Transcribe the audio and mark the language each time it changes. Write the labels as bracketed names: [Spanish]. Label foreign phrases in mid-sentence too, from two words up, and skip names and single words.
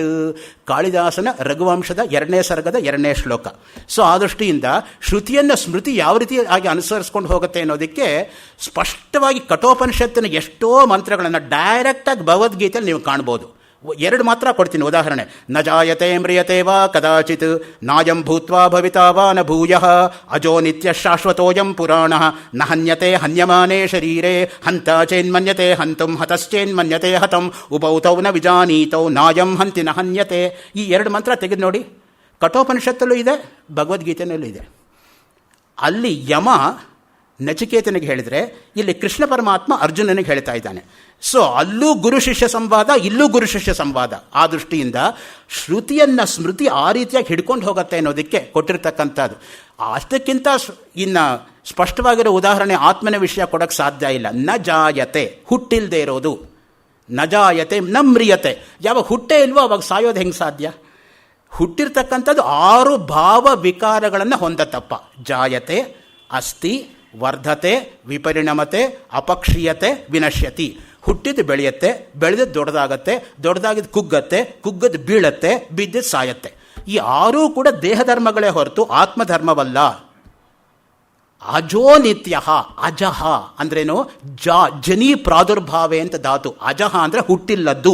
[Kannada] ಕಾಳಿದಾಸನ ರಘುವಂಶದ 2ನೇ ಸರ್ಗದ 2ನೇ ಶ್ಲೋಕ. ಸೊ ಆ ದೃಷ್ಟಿಯಿಂದ ಶ್ರುತಿಯನ್ನು ಸ್ಮೃತಿ ಯಾವ ರೀತಿಯಾಗಿ ಅನುಸರಿಸ್ಕೊಂಡು ಹೋಗುತ್ತೆ ಅನ್ನೋದಕ್ಕೆ ಸ್ಪಷ್ಟವಾಗಿ ಕಠೋಪನಿಷತ್ತಿನ ಎಷ್ಟೋ ಮಂತ್ರಗಳನ್ನು ಡೈರೆಕ್ಟಾಗಿ ಭಗವದ್ಗೀತೆಯಲ್ಲಿ ನೀವು ಕಾಣ್ಬೋದು. 2 ಮಾತ್ರ ಕೊಡ್ತೀನಿ ಉದಾಹರಣೆ. [Sanskrit] ನ ಜಾಯತೆ ಮ್ರಿಯತೆ ವಾ ಕದಾಚಿತ್ ನಾಯಂ ಭೂತ್ವಾ ಭವಿತಾ ವಾ ನ ಭೂಯಃ ಅಜೋ ನಿತ್ಯ ಶಾಶ್ವತೋಯಂ ಪುರಾಣಃ ನ ಹನ್ಯತೆ ಹನ್ಯಮಾನೇ ಶರೀರೇ ಹಂತ ಚೇನ್ಮನ್ಯತೆ ಹಂತುಂ ಹತಶ್ಚೇನ್ಮನ್ಯತೆ ಹತಂ ಉಪೌತೌ ನ ವಿಜಾನೀತೌ ನಾಯಂ ಹಂತಿ ನ ಹನ್ಯತೆ. [Kannada] ಈ 2 ಮಂತ್ರ ತೆಗೆದು ನೋಡಿ. ಕಠೋಪನಿಷತ್ತಲ್ಲೂ ಇದೆ, ಭಗವದ್ಗೀತೆಯಲ್ಲೂ ಇದೆ. ಅಲ್ಲಿ ಯಮ ನಚಿಕೇತನಿಗೆ ಹೇಳಿದರೆ, ಇಲ್ಲಿ ಕೃಷ್ಣ ಪರಮಾತ್ಮ ಅರ್ಜುನನಿಗೆ ಹೇಳ್ತಾ ಇದ್ದಾನೆ. ಸೊ ಅಲ್ಲೂ ಗುರು ಶಿಷ್ಯ ಸಂವಾದ, ಇಲ್ಲೂ ಗುರು ಶಿಷ್ಯ ಸಂವಾದ. ಆ ದೃಷ್ಟಿಯಿಂದ ಶ್ರುತಿಯನ್ನು ಸ್ಮೃತಿ ಆ ರೀತಿಯಾಗಿ ಹಿಡ್ಕೊಂಡು ಹೋಗುತ್ತೆ ಅನ್ನೋದಕ್ಕೆ ಕೊಟ್ಟಿರ್ತಕ್ಕಂಥದ್ದು. ಅಷ್ಟಕ್ಕಿಂತ ಇನ್ನು ಸ್ಪಷ್ಟವಾಗಿರೋ ಉದಾಹರಣೆ ಆತ್ಮನ ವಿಷಯ ಕೊಡೋಕ್ಕೆ ಸಾಧ್ಯ ಇಲ್ಲ. [Sanskrit] ನ ಜಾಯತೆ, [Kannada] ಹುಟ್ಟಿಲ್ಲದೆ ಇರೋದು. [Sanskrit] ನ ಜಾಯತೆ ನ ಮ್ರಿಯತೆ. [Kannada] ಯಾವಾಗ ಹುಟ್ಟೇ ಇಲ್ವೋ ಅವಾಗ ಸಾಯೋದು ಹೆಂಗೆ ಸಾಧ್ಯ? ಹುಟ್ಟಿರ್ತಕ್ಕಂಥದ್ದು 6 ಭಾವ ವಿಕಾರಗಳನ್ನು ಹೊಂದತ್ತಪ್ಪ. [Sanskrit] ಜಾಯತೆ, ಅಸ್ತಿ, ವರ್ಧತೆ, ವಿಪರಿಣಮತೆ, ಅಪಕ್ಷೀಯತೆ, ವಿನಶ್ಯತಿ. [Kannada] ಹುಟ್ಟಿದ್ದು ಬೆಳೆಯುತ್ತೆ, ಬೆಳೆದದ್ದು ದೊಡ್ಡದಾಗತ್ತೆ, ದೊಡ್ಡದಾಗಿದ್ದು ಕುಗ್ಗತ್ತೆ, ಕುಗ್ಗದ್ದು ಬೀಳತ್ತೆ, ಬಿದ್ದದ್ದು ಸಾಯತ್ತೆ. ಈ 6 ಕೂಡ ದೇಹಧರ್ಮಗಳೇ ಹೊರತು ಆತ್ಮಧರ್ಮವಲ್ಲ. [Sanskrit] ಅಜೋ ನಿತ್ಯ. ಅಜಹ ಅಂದ್ರೇನು? ಜನಿ ಪ್ರಾದುರ್ಭಾವೆ [Kannada] ಅಂತ ಧಾತು. ಅಜಹ ಅಂದರೆ ಹುಟ್ಟಿಲ್ಲದ್ದು.